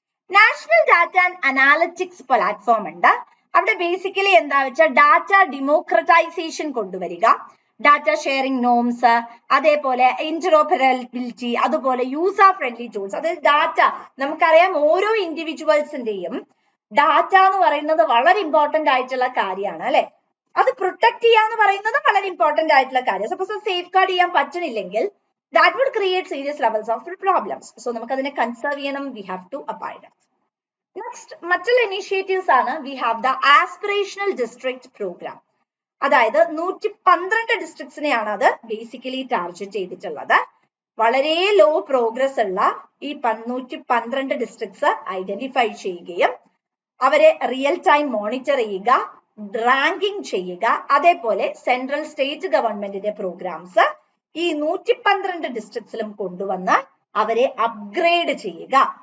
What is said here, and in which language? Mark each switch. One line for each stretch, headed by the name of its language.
Malayalam: National data and analytics platform ഉണ്ട്. അവിടെ basically എന്താ വെച്ചാൽ ഡാറ്റ ഡെമോക്രറ്റൈസേഷൻ കൊണ്ടുവരിക, ഡാറ്റ ഷെയറിംഗ് നോംസ്, അതേപോലെ ഇന്ററോപ്പറബിലിറ്റി, അതുപോലെ യൂസർ ഫ്രണ്ട്ലി ടൂൾസ്. അതായത് ഡാറ്റ, നമുക്കറിയാം ഓരോ ഇൻഡിവിജ്വൽസിന്റെയും ഡാറ്റ എന്ന് പറയുന്നത് വളരെ ഇമ്പോർട്ടന്റ് ആയിട്ടുള്ള കാര്യമാണ് അല്ലെ. അത് പ്രൊട്ടക്ട് ചെയ്യാന്ന് പറയുന്നത് വളരെ ഇമ്പോർട്ടന്റ് ആയിട്ടുള്ള കാര്യം. സപ്പോസ് സേഫ് ഗാർഡ് ചെയ്യാൻ പറ്റുന്നില്ലെങ്കിൽ
English: that would create serious levels of problems.
Malayalam: So നമുക്ക് അതിനെ കൺസേർവ് ചെയ്യണം.
English: We have to abide.
Malayalam: Next, മറ്റുള്ള ഇനീഷ്യേറ്റീവ്സ് ആണ്.
English: We have the aspirational district program.
Malayalam: അതായത് 112 ഡിസ്ട്രിക്ട്സിനെയാണ് അത് ബേസിക്കലി ടാർഗറ്റ് ചെയ്തിട്ടുള്ളത്. വളരെ ലോ പ്രോഗ്രസ് ഉള്ള ഈ 112 ഡിസ്ട്രിക്ട്സ് ഐഡന്റിഫൈ ചെയ്യുകയും അവരെ റിയൽ ടൈം മോണിറ്റർ ചെയ്യുക, റാങ്കിങ് ചെയ്യുക, അതേപോലെ സെൻട്രൽ സ്റ്റേറ്റ് ഗവൺമെന്റിന്റെ പ്രോഗ്രാംസ് ഈ 112 ഡിസ്ട്രിക്ട്സിലും കൊണ്ടുവന്ന് അവരെ അപ്ഗ്രേഡ് ചെയ്യുക.